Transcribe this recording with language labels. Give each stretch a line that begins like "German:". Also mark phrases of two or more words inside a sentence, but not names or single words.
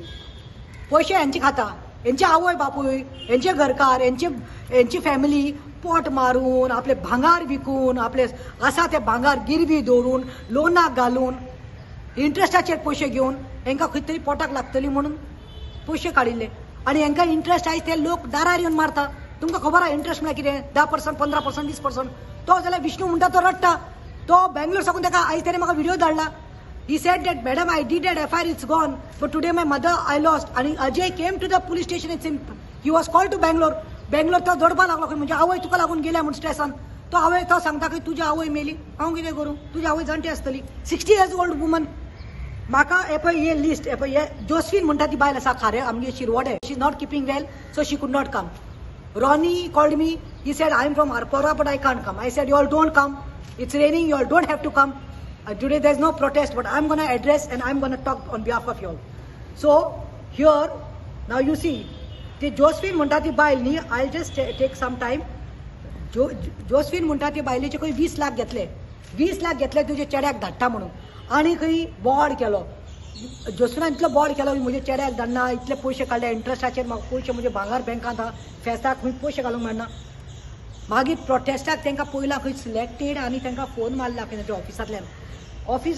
Konkani: पयशे हेंचे खाता हेंचे आवय बापूय हेंचे घरकार हेंची फॅमिली पोट मारून आपले भांगार विकून आपले आसा ते भांगार गिरवी दवरून लोनाक घालून इंट्रस्टाचेर पयशे घेवन हेंकां खंय तरी पोटाक लागतली म्हणून पयशे काडिल्ले आनी हेंकां इंट्रस्ट आयज ते लोक दारार येवन मारता तुमकां खबर आहा इंट्रस्ट म्हळ्यार कितें 10%, 15%, 20% तो जाल्यार विष्णू म्हणटा तो रडटा तो बेंगलोर साकून ताका आयज ताणें म्हाका व्हिडिओ धाडला
English: He said that, madam, I did that FIR, it's gone. But today my mother, I lost. And Ajay came to the police station. He was called to Bangalore.
Konkani: Bangalore तो जोडपा लागलो म्हणजे आवय तुका लागून गेल्या म्हणून स्ट्रेसान तो आवय तो सांगता की तुझी आवय मेली हांव कितें करूं तुझी आवय जाणटी आसतली
English: 60 years old woman
Konkani: म्हाका हे पळय हे लिस्ट हे पळय हे जोस्फीन म्हणटा ती बायल आसा खारे आमगे शिरवडे
English: she is not keeping well so she could not come Ronnie called me. He said, I am from Arpora, but I can't come. I said, you all don't come. It's raining. You all don't have to come. Today there's no protest, but I'm going to address and I'm going to talk on behalf of you all. So here, now you see, the Josephine
Konkani: म्हणटा ती बायल न्ही
English: I'll just take some time.
Konkani: Josephine म्हणटा ती बायलेचे खंय 20 लाख घेतले तुजे चेड्याक धाडटा म्हणून आनी खंय बोर्ड केलो जोसफिनान इतलो बोर्ड केलो म्हजे चेड्याक धाडना इतले पयशे काडले इंट्रस्टाचेर म्हाका पयशे म्हजे भांगार बँकांत आहा फेस्ताक खंय पयशे घालूंक मेळना मागीर प्रोटेस्टाक तांकां पयला खंय सिलेक्टेड आनी तांकां फोन मारला खंय त्या ऑफिसांतल्यान ऑफिस